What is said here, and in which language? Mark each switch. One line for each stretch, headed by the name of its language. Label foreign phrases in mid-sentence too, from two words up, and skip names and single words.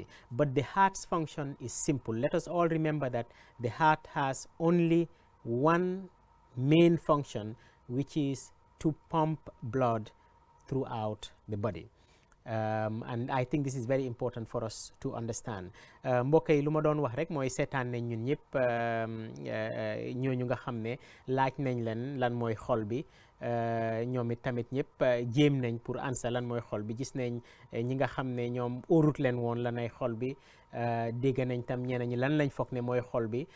English: But the heart's function is simple. Let us all remember that the heart has only one main function, which is to pump blood throughout the body. And I think this is very important for us to understand.
Wolof: mbokk yi lu ma doon wax rek mooy seetaan nañ ñun ñëpp ñooñu nga xam ne laaj nañ leen lan mooy xol bi. ñoom it tamit ñëpp jéem nañ pour ansa lan mooy xol bi. Gis nañ ñi nga xam ne ñoom óorut leen woon lan ay xol bi. dégg nañ tam ñeneen ñi lan lañ foog ne mooy xol bi.